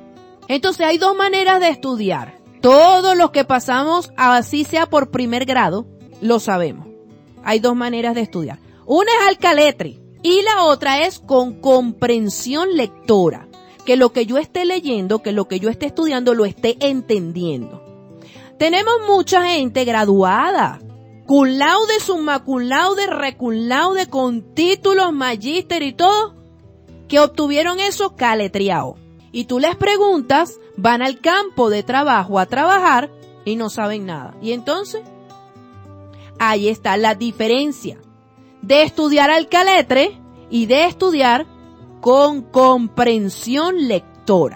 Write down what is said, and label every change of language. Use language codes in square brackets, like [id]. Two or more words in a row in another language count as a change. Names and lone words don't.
[es] Entonces hay dos maneras de estudiar. Todos los que pasamos, así sea por primer grado, lo sabemos. Hay dos maneras de estudiar. Una es al caletre y la otra es con comprensión lectora. Que lo que yo esté leyendo, que lo que yo esté estudiando, lo esté entendiendo. Tenemos mucha gente graduada, [la] cum laude, summa cum laude, re cum laude, [es] con títulos, magíster y todo, que obtuvieron eso caletriado. Y tú les preguntas, van al campo de trabajo a trabajar y no saben nada. Y entonces, ahí está la diferencia de estudiar al caletre y de estudiar con comprensión lectora.